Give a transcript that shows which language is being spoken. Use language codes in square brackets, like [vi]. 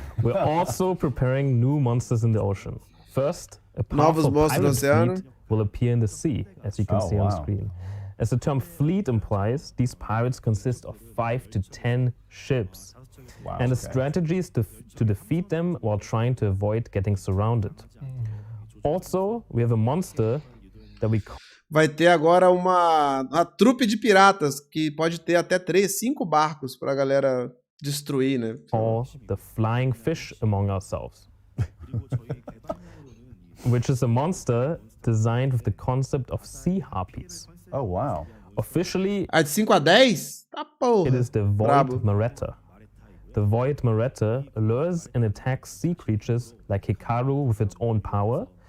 [en] We're also preparing new monsters in the ocean. First, a powerful pirate fleet will appear in the sea, as you can see on screen. As the term fleet implies, these pirates consist of 5 to 10 ships. And the strategy is to defeat them while trying to avoid getting surrounded. Also, we have a monster that we call... [pt] Vai ter agora uma trupe de piratas que pode ter até 5 barcos pra galera destruir, né? [en] Call the flying fish among ourselves. Which is a monster designed with the concept of sea harpies. Oh, wow. Officially, [pt] de 5 a 10? Tá porra. [en] It is the Void Maretta. The Void Maretta lures and attacks sea creatures like Hikaru with its own power.